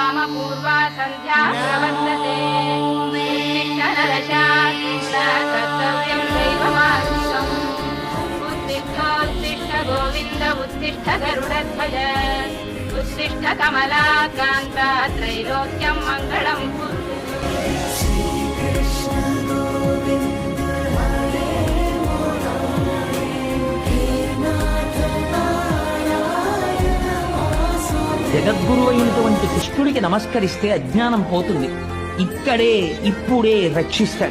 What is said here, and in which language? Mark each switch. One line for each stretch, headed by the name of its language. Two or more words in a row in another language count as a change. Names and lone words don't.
Sanskrit: पूर्वा सन्ध्या प्रवर्तते उत्तिष्ठ नरशार्दूल कर्तव्यं दैवमानुषम् उत्तिष्ठोत्तिष्ठ गोविन्द उत्तिष्ठ गरुडध्वज उत्तिष्ठ कमलाकान्त त्रैलोक्यं मङ्गलं कुरु।
Telugu: జగద్గురు అయినటువంటి కృష్ణుడికి నమస్కరిస్తే అజ్ఞానం పోతుంది. ఇక్కడే ఇప్పుడే రక్షిస్తాడు.